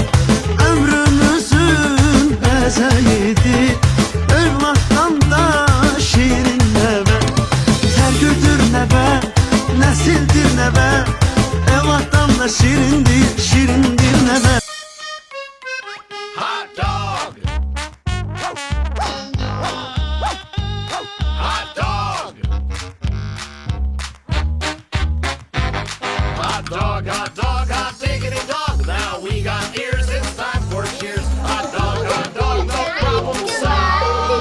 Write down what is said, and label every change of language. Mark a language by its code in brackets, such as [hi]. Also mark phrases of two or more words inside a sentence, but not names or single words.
[az] Ömrümüzün bəzəyidir, övladdan da şirin nəvə. Tərgüdür nəvə, nəsildir nəvə, evladdan da şirindir, şirindir nəvə. [en] Hot dog! Hot dog! Hot dog, hot dog, hot diggity dog. Now we got ears, it's time for cheers. Hot dog, no problem solved.